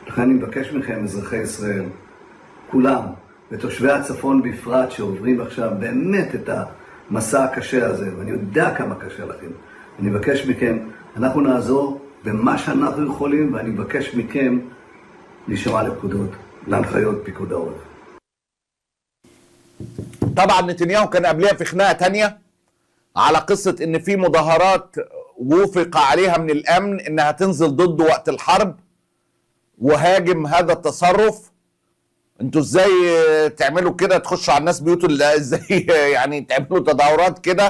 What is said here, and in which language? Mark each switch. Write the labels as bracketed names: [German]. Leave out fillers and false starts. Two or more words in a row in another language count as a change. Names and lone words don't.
[Hebrew] לכן אני מבקש מכם, אזרחי ישראל, כולם, ותושבי הצפון בפרט שעוברים עכשיו באמת את המסע הקשה הזה, ואני יודע כמה קשה לכם. אני מבקש מכם, אנחנו נעזור במה שאנחנו יכולים, ואני מבקש מכם לשמוע לפקודות, להנחיות פיקוד העורף. [Arabic] طبعا نتنياهو كان قبلها في خناقة تانية على قصة ان في مظاهرات وفق عليها من الامن انها تنزل ضده وقت الحرب، وهاجم هذا التصرف. انتوا ازاي تعملوا كده، تخشوا على الناس بيوتهم ازاي يعني تعملوا تظاهرات كده؟